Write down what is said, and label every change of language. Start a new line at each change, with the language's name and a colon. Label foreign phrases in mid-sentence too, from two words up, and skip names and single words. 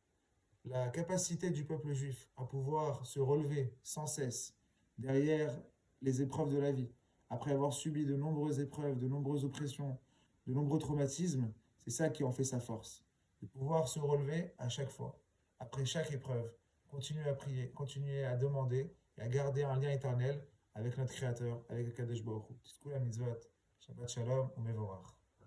French: La capacité du peuple juif à pouvoir se relever sans cesse derrière les épreuves de la vie, après avoir subi de nombreuses épreuves, de nombreuses oppressions, de nombreux traumatismes, c'est ça qui en fait sa force. De pouvoir se relever à chaque fois, après chaque épreuve, continuer à prier, continuer à demander et à garder un lien éternel avec notre Créateur, avec le
Hebrew: הקדוש ברוך הוא. תזכו למצוות, שבת שלום, ומבורך.